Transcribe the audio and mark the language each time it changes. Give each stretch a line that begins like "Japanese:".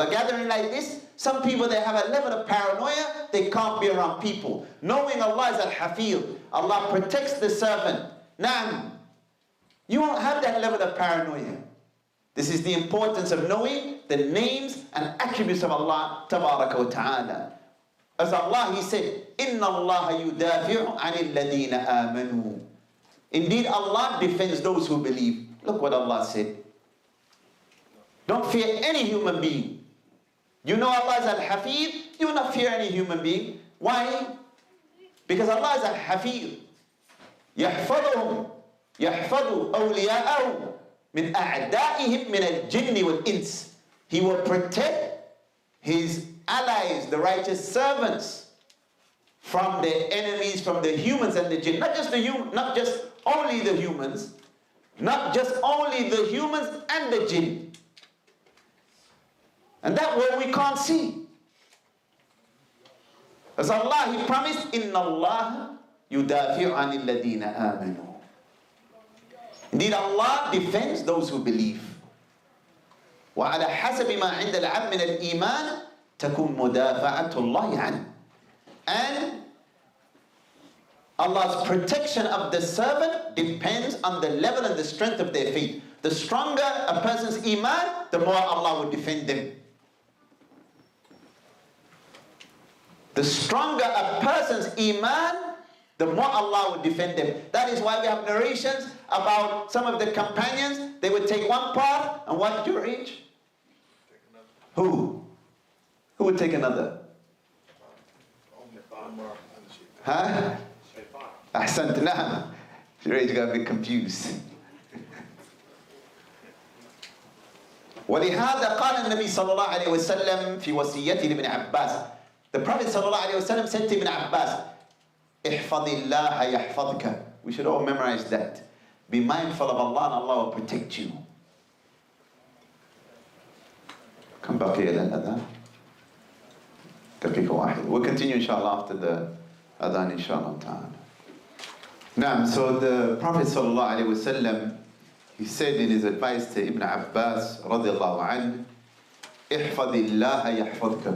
English: A gathering like this, some people, they have a level of paranoia, they can't be around people. Knowing Allah is Al-Hafeedh, Allah protects the servant. Naam, you won't have that level of paranoia. This is the importance of knowing the names and attributes of Allah Tabaraka wa Ta'ala. As Allah, He said,
Arabic: إِنَّ اللَّهَ يُدَافِعُ عَنِ الَّذِينَ آمَنُوا.
English: Indeed, Allah defends those who believe. Look what Allah said. Don't fear any human being. You know Allah is Al-Hafeedh, you will not fear any human being. Why? Because Allah is Al-Hafeedh.
Arabic: يَحْفَظُهُمْ يَحْفَظُ أَوْلِيَاءَهُ مِنْ أَعْدَائِهِمْ مِنَ الْجِنِّ وَالْإِنسِ.
English: He will protect His allies, the righteous servants, from their enemies, from the humans and the jinn. Not just only the humans, not just only the humans and the jinn. And that word we can't see. As Allah, He promised,
Arabic: إِنَّ اللَّهَ يُدَافِعُ عَنِ الَّذِينَ آمَنُوا.
English: Indeed, Allah defends those who believe.
Arabic: وَعَلَى حَسَبِ مَا عِنْدَ الْعَبْدِ مِنَ الْإِيمَانِ تَكُنْ مُدَافَعَةُ اللَّهِ عَنْهُ.
English: And Allah's protection of the servant depends on the level and the strength of their faith. The stronger a person's iman, the more Allah will defend them. The stronger a person's iman, the more Allah will defend them. That is why we have narrations about some of the companions. They would take one path, and what did you reach? Who? Who would take another? Huh? Hassan, nah. Sheikh got a bit confused.
Arabic: ولهذا قال النبي صلى الله عليه وسلم في وصيته لابن عباس.
English: The Prophet صلى الله عليه وسلم said to Ibn Abbas,
Arabic: احفظ الله يحفظك.
English: We should all memorize that. Be mindful of Allah and Allah will protect you. Come back here then, adhan. We'll continue inshallah after the adhan inshallah ta'ala. Now, so the Prophet sallallahu alaihi wasallam, he said in his advice to Ibn Abbas radiallahu anhu,
Arabic: احفظ الله يحفظك.